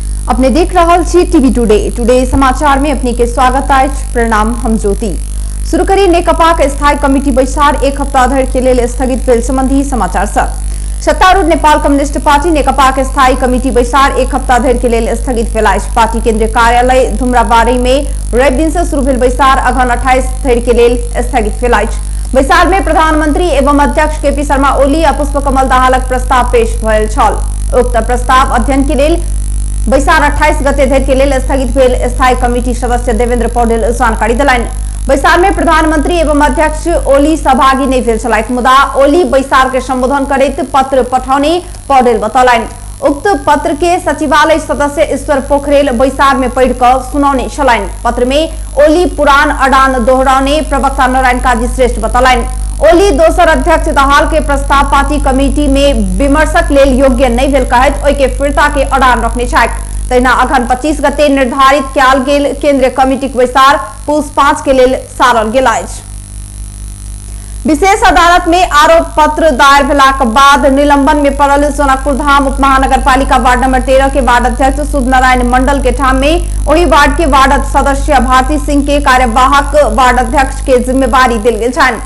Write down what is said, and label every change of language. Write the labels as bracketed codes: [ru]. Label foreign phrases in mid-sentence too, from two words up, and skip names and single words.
[mai] अपने देख रहल छी टीवी टुडे समाचार में अपने के स्वागत अछि। प्रणाम, हम ज्योति। शुरू करी नेकपा के स्थायी कमिटी बैसार एक हफ्ता धरि के लेल स्थगित भेल संबंधी समाचार सब। सत्तारूढ़ नेपाल कम्युनिस्ट पार्टी नेकपा के स्थायी कमिटी बैसार एक हफ्ता धरि के लेल स्थगित भेल अछि। पार्टी केंद्रीय कार्यालय धुमराबाड़ी में रवि दिन से शुरू भेल बैसार अगहन 28 धरि के लेल स्थगित भेल अछि। बैसार में प्रधानमंत्री एवं अध्यक्ष केपी शर्मा ओली आ पुष्पकमल दाहालक प्रस्ताव पेश भेल छल। उक्त प्रस्ताव अध्ययन के लेल बैसार 28 गते धरि के लेल स्थगित भेल। स्थायी कमिटी सदस्य देवेंद्र पौडेल जानकारी दिलनि। बैसार में प्रधानमंत्री एवं अध्यक्ष ओली सहभागी नहीं भेल छलथि, मुदा ओली बैसार के संबोधन करैत पत्र पठौने पौडेल बतौलनि। उक्त पत्र के सचिवालय सदस्य ईश्वर पोखरेल बैसार में पढ़ कर सुनौने छलनि। पत्र में ओली पुरान अडान दोहराउने प्रवक्ता नारायण काजी श्रेष्ठ बतौलनि। ओली दोसर अध्यक्ष दाहाल के प्रस्ताव पार्टी कमिटी में विमर्शक लेल योग्य नहीं भेल कहैत ओहि के फिरता के अडान रखने छथि। तहिना अगहन 25 गते निर्धारित कयल गेल केंद्रीय कमिटी के बैसार पूस 5 के लेल सारल गेल अछि। विशेष अदालत में आरोप पत्र दायर भेलाक बाद निलंबन में पड़ल सोनापुर धाम उपमहानगरपालिका वार्ड नंबर 13 के वार्ड अध्यक्ष शुभ नारायण मंडल के ठाम में वही वार्ड के वार्ड सदस्य भारती सिंह के कार्यवाहक वार्ड अध्यक्ष के जिम्मेवारी दिल गेल छनि।